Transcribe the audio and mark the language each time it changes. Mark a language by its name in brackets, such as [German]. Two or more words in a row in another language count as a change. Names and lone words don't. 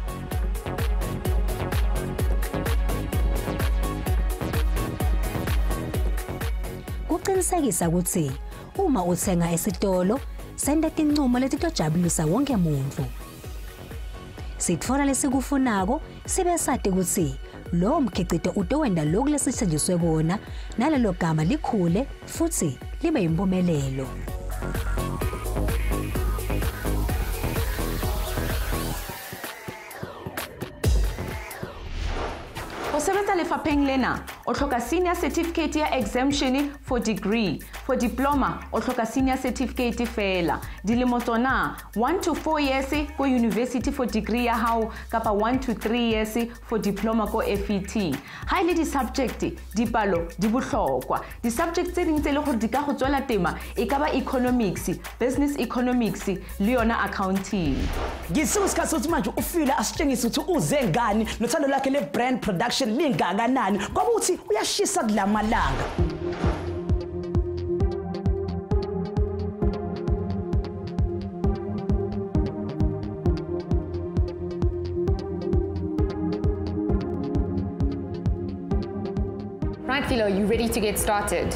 [Swati] Kuqinisekisa ukuthi uma uthenga esitolo senda tinqumo letitojabulisa wonke umuntu. Sitfola lesikufunako sibe sade ukuthi lo mkhicito utowenda lokhu lesithenjiswe kona nalelo gama likhule futhi libe impumelelo. [Southern Sotho] Sebetsa lefapheng lena o hloka [English] senior certificate [Southern Sotho] ya [English] exemption for degree, for diploma [Southern Sotho] o hloka [English] senior certificate [Southern Sotho] fela. Dilemo tsona [English] 1 to 4 years [Southern Sotho] ko university [English] for degree [Southern Sotho] ya hao kapa [English] 1 to 3 years for diploma [Southern Sotho] ko FET. Ha ile di subject dipalo di bohlokwa. Di subject tse ding tse le gore di ka go tswela tema e ka ba [English] economics, business economics [Southern Sotho] le yona accounting. [Zulu] Ngisusikhathi ukuthi manje uFhilo asitshengisa ukuthi uze ngani nothando lakhe le [English] brand production [Zulu] lingakanani ngoba uthi uyashisa kulamalanga. [English] Right, Philo, are you ready to get started?